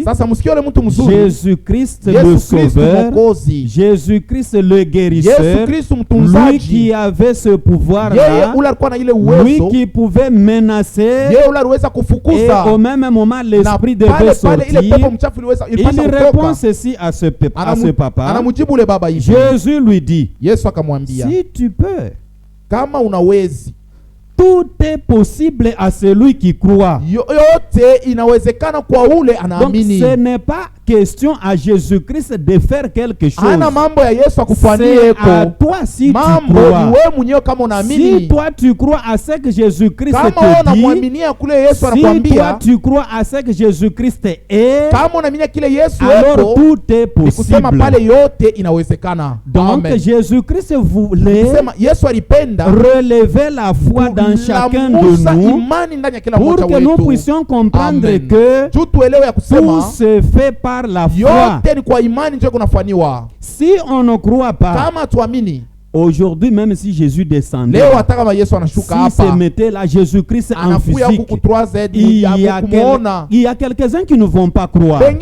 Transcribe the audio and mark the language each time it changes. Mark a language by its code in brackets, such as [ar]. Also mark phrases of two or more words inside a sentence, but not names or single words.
[fr] Jésus-Christ le Sauveur, Jésus-Christ le guérisseur, lui qui avait ce pouvoir-là, lui qui pouvait menacer. Et au même moment, l'esprit devait sortir. Il répond ceci à ce papa. Jésus lui dit, si tu peux, [sw] kama unawezi, [fr] tout est possible à celui qui croit. [sw] Yote inawezekana kwa ule anaamini. [fr] Donc ce n'est pas question à Jésus-Christ de faire quelque chose. [sw] Ana mambo ya Yesu akufanyie eko. [fr] C'est à toi si tu crois. [sw] Ni wewe mwenyewe kama unaamini. [fr] Si toi tu crois à ce que Jésus-Christ te dit. [sw] Kama unamwaminia kule Yesu anakuambia. [fr] Si toi tu crois à ce que Jésus-Christ est. [sw] Kama unaamini kile Yesu eko. [fr] Alors tout est possible. [sw] Kusema pale yote inawezekana. [fr] Donc Jésus-Christ voulait [sw] Yesu alipenda [fr] relever la foi dans chacun de nous pour que nous puissions comprendre que tout se fait par la foi. Si on ne croit pas, aujourd'hui, même si Jésus descendait, si se mettait là, Jésus-Christ en physique, il y a quelques-uns qui ne vont pas croire.